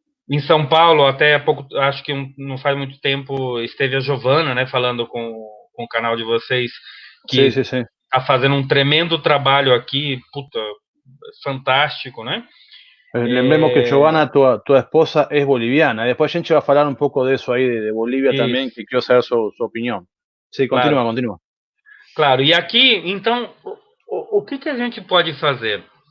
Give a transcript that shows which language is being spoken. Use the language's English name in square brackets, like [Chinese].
[Portuguese] Em São Paulo, até pouco, acho que não faz muito tempo, esteve a Giovana, né, falando com o canal de vocês, que está fazendo um tremendo trabalho aqui, puta, fantástico, né? [Spanish] Lembremos que Giovanna, tu esposa, es boliviana. Después [Portuguese] a gente [Spanish] va a hablar un poco de eso ahí, de Bolivia también, que quiero saber su opinión. Sí, continúa, [Portuguese] claro. [Spanish] continúa. [Portuguese] Claro, e aqui, então, o que a gente pode fazer?